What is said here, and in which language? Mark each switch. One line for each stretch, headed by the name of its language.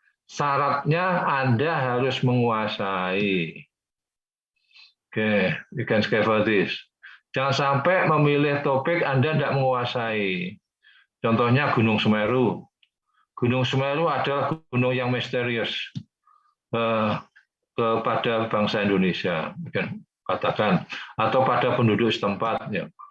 Indonesian: Syaratnya Anda harus menguasai.
English: Oke, you can skip for this.
Indonesian: Jangan sampai memilih topik Anda tidak menguasai. Contohnya Gunung Semeru. Gunung Semeru adalah gunung yang misterius kepada bangsa Indonesia, katakan, atau pada penduduk setempat. Ya.